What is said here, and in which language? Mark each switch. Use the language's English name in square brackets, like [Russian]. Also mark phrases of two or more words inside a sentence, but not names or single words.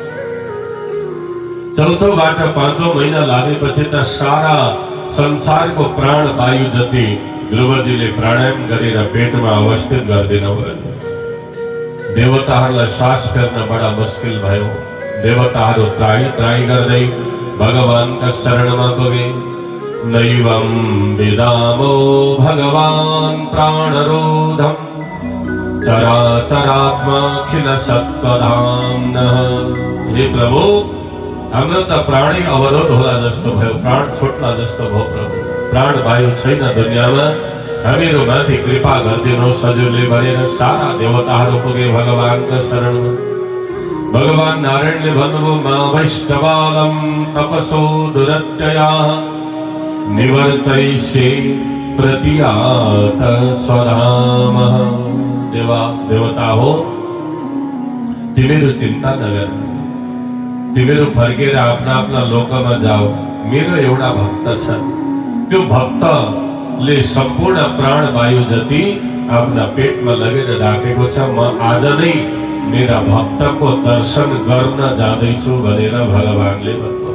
[Nepali] चौथोबाट 5औं महिना लागेपछि त सारा संसारको प्राण वायु जति ध्रुवजीले प्राणायाम गरेर पेटमा अवस्थित गरिदिनुभयो देवताहरूलाई श्वास फेर्न बडा मुस्किल भयो देवताहरू त्राही गर्दै भगवानका शरणमा पुगे [Sanskrit] नैवं विदामो भगवान प्राणरोधम चराचरात्माखिल सत्त्वधाम्नः [Nepali] हे प्रभु हाम्रो त प्राणै अवरोध होला जस्तो भयो प्राण छुट्ला जस्तो भयो प्रभु प्राण वायु छैन दुनियाँमा हामीहरू माथि कृपा गरिदिनुहोस् हजुरले भनेर सारा देवताहरू पुगे भगवानको शरणमा। भगवान नारायणले भन्नुभयो [Sanskrit] मा वैष्णवालम तपसो दुरत्यया निवर्तयिष्ये प्रतियात स्वधामः। [Nepali] देवा देवता हो तिमीहरू चिन्ता नगर, तिमीहरू फर्केर आफ्ना आफ्ना लोकमा जाओ। मेरो एउटा भक्त छ, त्यो भक्तले सम्पूर्ण प्राण वायु जति आफ्ना पेटमा लगेर राखेको छ। म आज नै मेरा भक्तको दर्शन गर्न जाँदैछु भनेर भगवानले भन्नुभयो।